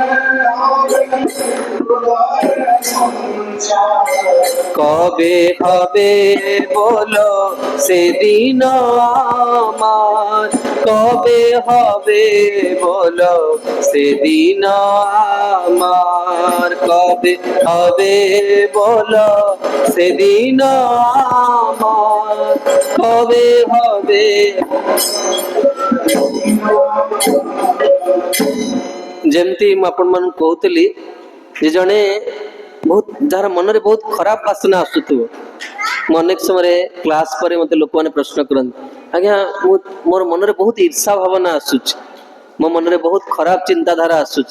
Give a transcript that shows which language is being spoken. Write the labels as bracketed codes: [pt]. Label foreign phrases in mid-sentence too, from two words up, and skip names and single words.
[bn] কবে হবে বলো, সেদিন আমার কবে হবে বলো, সেদিন আমার কবে হবে বলো, সেদিন আমার কবে হবে। [or] ଯେମିତି ମୁଁ ଆପଣମାନଙ୍କୁ କହୁଥିଲି ଯେ ଜଣେ ବହୁତ ଯାହାର ମନରେ ବହୁତ ଖରାପ ବାସନା ଆସୁଥିବ, ମୁଁ ଅନେକ ସମୟରେ କ୍ଲାସ ପରେ ମତେ ଲୋକମାନେ ପ୍ରଶ୍ନ କରନ୍ତି, ଆଜ୍ଞା ମୋର ମନରେ ବହୁତ ଈର୍ଷା ଭାବନା ଆସୁଛି, ମୋ ମନରେ ବହୁତ ଖରାପ ଚିନ୍ତାଧାରା ଆସୁଛି।